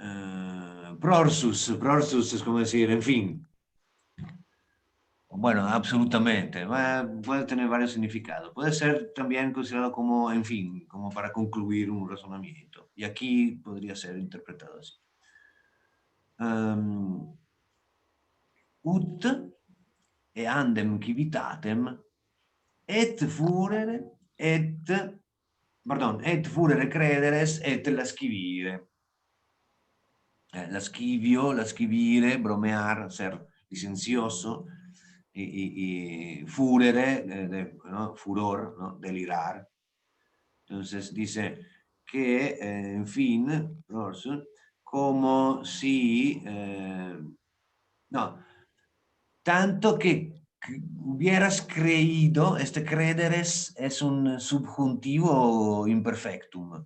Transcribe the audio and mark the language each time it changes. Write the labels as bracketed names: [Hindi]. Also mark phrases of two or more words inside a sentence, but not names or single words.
[Spanish] Prorsus es como decir, en fin. Bueno, absolutamente. Puede tener varios significados. Puede ser también considerado como, en fin, como para concluir un razonamiento. Y aquí podría ser interpretado así. [Latin] Ut e andem civitatem et furere crederes et lascivire. [Spanish] Lascivire, bromear, ser licencioso, y furere, ¿no? Furor, ¿no? Delirar. Entonces dice que, en fin, como si, no, tanto que hubieras creído, este creder es un subjuntivo imperfectum.